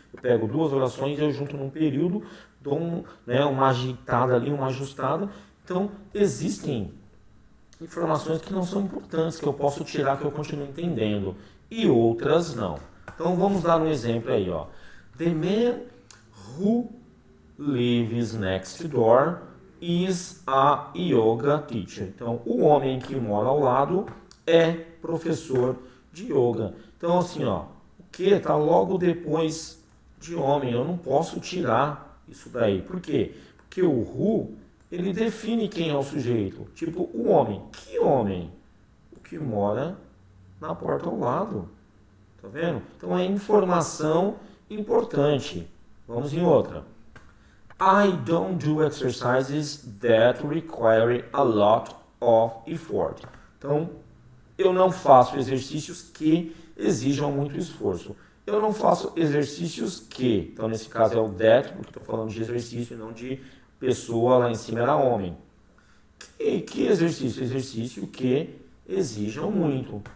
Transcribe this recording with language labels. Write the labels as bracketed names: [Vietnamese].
[Portuguese] Eu pego duas orações e eu junto num período, dou uma agitada ali, uma ajustada. Então, existem informações que não são importantes, que eu posso tirar, que eu continuo entendendo, e outras não. Então, vamos dar um exemplo aí. Ó. [English] The man who lives next door is a yoga teacher. [Portuguese] Então, o homem que mora ao lado é professor de yoga. Então, assim, ó, o que está logo depois de homem? Eu não posso tirar isso daí. Por quê? Porque o who, ele define quem é o sujeito. Tipo, o homem. Que homem? O que mora na porta ao lado. Tá vendo? Então, é informação importante. Vamos em outra. I don't do exercises that require a lot of effort. Então, eu não faço exercícios que exijam muito esforço. Eu não faço exercícios que, então nesse caso é o that, porque estou falando de exercício e não de pessoa, lá em cima era homem. Que exercício? Exercício que exijam muito.